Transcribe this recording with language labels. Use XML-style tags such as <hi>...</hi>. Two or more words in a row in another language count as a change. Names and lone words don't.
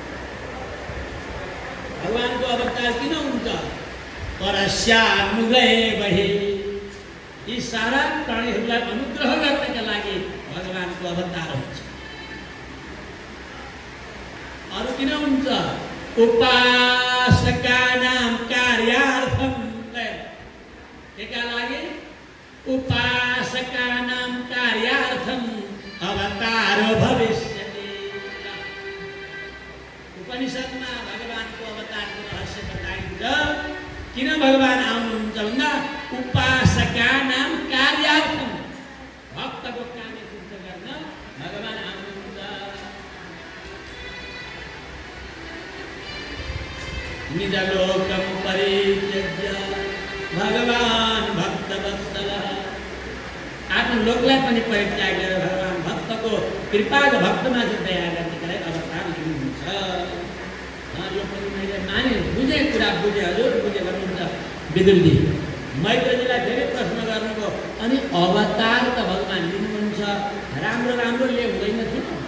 <ne>किन हुन्छ</ne> <sa>परस्यानुग्रहे बहि</sa> <ne>यी सारा प्राणीहरूलाई अनुग्रह गर्नका लागि भगवानको अवतार हुन्छ अरू किन हुन्छ</ne> <sa>उपासकानां कार्यार्थम</sa> <ne>केका लागि</ne> <sa>उपासकानां कार्यार्थम अवतारो भविष्यति</sa> <ne>उपनिषदमा भगवानको अवतारको रहस्य बताइन्छ किन भगवान आउनुहुन्छ भन्दा</ne> <sa>उपासकानां कार्यार्थम</sa> <ne>भक्तको कार्य सिद्ध गर्न भगवान आउनुहुन्छ</ne> <sa>निजलोकं परित्यज्य भगवान भक्तवत्सलः</sa> <ne>आफ्नो लोकलाई पनि परित्याग गरेर भगवान भक्तको कृपाको भक्तमाथि दया गर्नका लागि अवतार लिनुहुन्छ यो पनि मैले माने बुझे कुरा बुझे हजुर बुझे गर्नुहुन्छ विदुरजी मैत्रेयजीलाई धेरै प्रश्न गर्नुभयो अनि अवतार त भगवान लिनुहुन्छ राम्रो राम्रो ले हुँदैन थियो</ne>